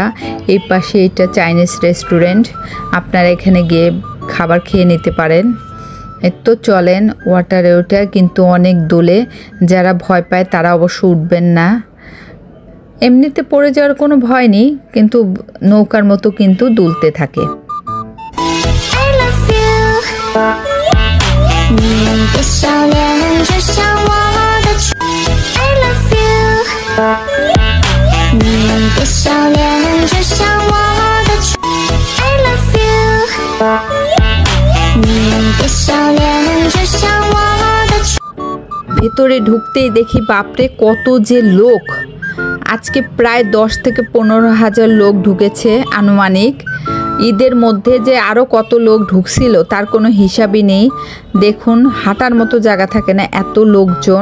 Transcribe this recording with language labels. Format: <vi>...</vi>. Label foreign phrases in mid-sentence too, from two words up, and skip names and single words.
<bn>এই পাশে এটা</bn> <en>Chinese restaurant,</en> <bn>আপনারা এখানে গিয়ে খাবার খেয়ে নিতে পারেন। তো চলেন ওয়াটারে ওঠা, কিন্তু অনেক দোলে, যারা ভয় পায় তারা অবশ্য উঠবেন না। এমনিতে পড়ে যাওয়ার কোনো ভয় নেই, কিন্তু নৌকার মতো কিন্তু দুলতে থাকে।</bn> <zh>你的笑脸就像我你的笑脸就像我的</zh> <en>I love you</en> <zh>你的笑脸就像我的</zh> <bn>ভেতরে ঢুকতেই দেখি বাপরে কত যে লোক। আজকে প্রায় 10 থেকে 15,000 লোক ঢুকেছে আনুমানিক। ঈদের মধ্যে যে আরও কত লোক ঢুকছিল তার কোনো হিসাবই নেই। দেখুন হাঁটার মতো জায়গা থাকে না, এত লোকজন।</bn>